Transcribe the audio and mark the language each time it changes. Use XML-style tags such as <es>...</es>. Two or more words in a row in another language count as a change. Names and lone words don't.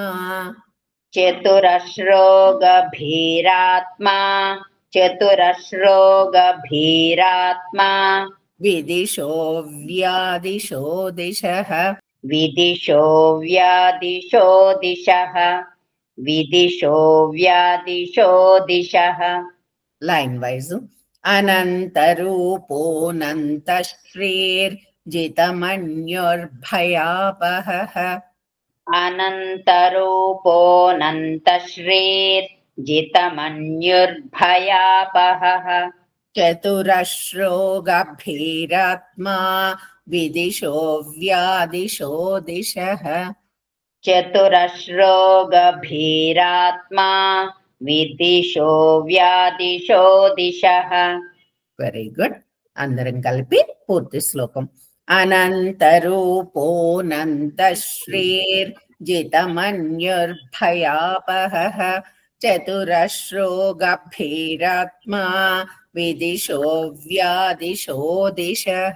<sa>चतुरश्रो गभीरात्मा चतुरश्रो गभीरात्मा विदिशो व्यादिशो दिशः विदिशो व्यादिशो दिशः विदिशो व्यादिशो दिशः.</sa> <en>line wise.</en> <sa>अनन्तरूपोऽनन्तश्रीर्जितमन्युर्भयापहः अनन्तरूपोऽनन्तश्रीर्जितमन्युर्भयापहः चतुरश्रो गभीरात्मा विदिशो व्यादिशो दिशः चतुरश्रो गभीरात्मा विदिशो व्यादिशो दिशः</sa> <en>very good.</en> <te>అందరం కలిపి పూర్తి శ్లోకం.</te> <sa>అనంతరూపోऽనంతశ్రీర్జితమన్యుర్భయాపహः చతురశ్రో గభీరాత్మా విదిశో వ్యాదిశో దిశః.</sa>